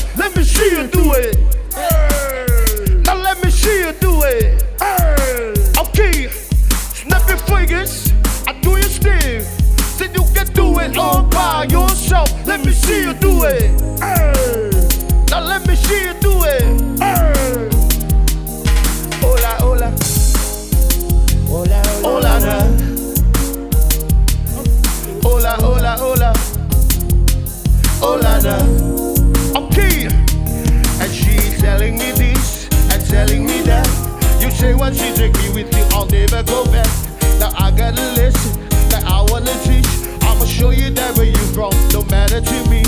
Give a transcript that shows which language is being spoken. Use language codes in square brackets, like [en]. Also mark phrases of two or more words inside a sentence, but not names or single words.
[en] Let me see you do it. Now let me see you do it. Okay. Snap your fingers. I do you still. So you can do it all by yourself. Let me see you do it. Now let me see you do it. [es] Hola, hola. Hola, Hola, na. Hola, hola, hola. Hola, na. Okay. [en] And she's telling me this and telling me that. You say once you take me with you, I'll never go back. Now I gotta listen, now I wanna teach. I'm I'ma show you that where you from, no matter to me.